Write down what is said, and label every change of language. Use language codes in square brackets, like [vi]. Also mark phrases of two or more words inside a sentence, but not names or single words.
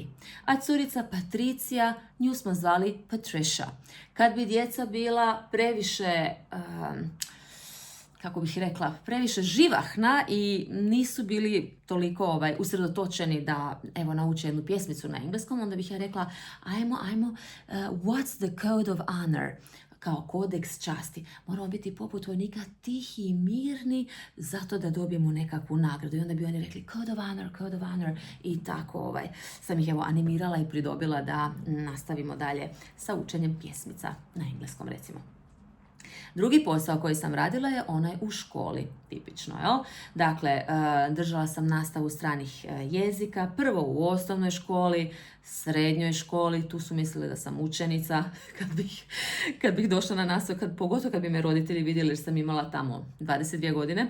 [hr] A curica Patricija, nju smo zvali Patricia. Kad bi djeca bila previše, previše živahna i nisu bili toliko usredotočeni da nauče jednu pjesmicu na engleskom, onda bih ja rekla, [en] what's the code of honor? [hr] Kao kodeks časti. Moramo biti poput vojnika tihi i mirni zato da dobijemo nekakvu nagradu. I onda bi oni rekli [en] code of honor [hr] i tako sam ih animirala i pridobila da nastavimo dalje sa učenjem pjesmica na engleskom, recimo. Drugi posao koji sam radila je onaj u školi, tipično, jel? Dakle, držala sam nastavu stranih jezika, prvo u osnovnoj školi, srednjoj školi, tu su mislili da sam učenica kad bih došla na nastavu, pogotovo kad bi me roditelji vidjeli jer sam imala tamo 22 godine.